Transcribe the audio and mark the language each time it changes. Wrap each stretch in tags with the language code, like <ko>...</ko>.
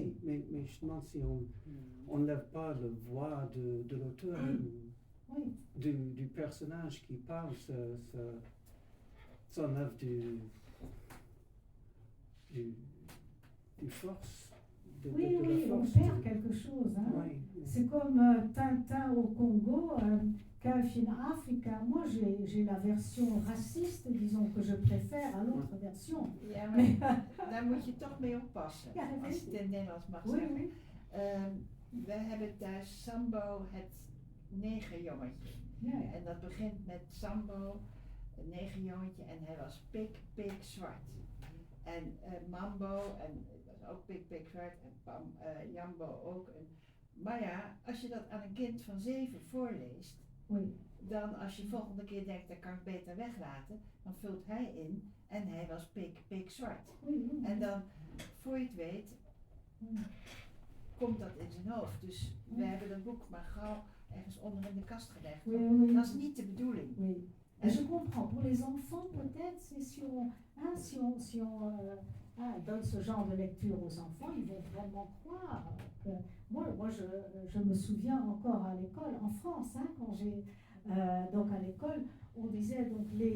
<fr>Mais je demande si on ne lève pas la voix de l'auteur, du personnage qui parle, ça enlève du force. Oui, on perd quelque chose. Oui. C'est comme Tintin au Congo, Kuifje in Afrika. Moi, j'ai la version raciste, disons, que je préfère à l'autre version.</fr> <nl>Ja, maar daar moet je toch mee oppassen, Ja, dat als weet je het in het Nederlands mag</nl> <fr>Oui,</fr> <nl>zeggen.</nl> <fr>oui.</fr> <nl>We hebben thuis Sambo, het negerjongetje. Ja. En dat begint met Sambo, een negerjongetje, en hij was pik zwart. En Mambo, en dat was ook pik zwart, en Jambo ook. Maar ja, als je dat aan een kind van 7 voorleest, dan als je volgende keer denkt, dat kan ik beter weglaten, dan vult hij in en hij was pik zwart. En dan, voor je het weet, komt dat in zijn hoofd. Dus we hebben dat boek maar gauw ergens onder in de kast gelegd. Dat is niet de bedoeling.</nl> <fr>Oui. Et je comprends. Pour les enfants, peut-être, c'est si on donne ce genre de lecture aux enfants, ils vont vraiment croire que. Moi je me souviens encore à l'école, en France, quand j'ai. Donc à l'école, on disait donc</fr>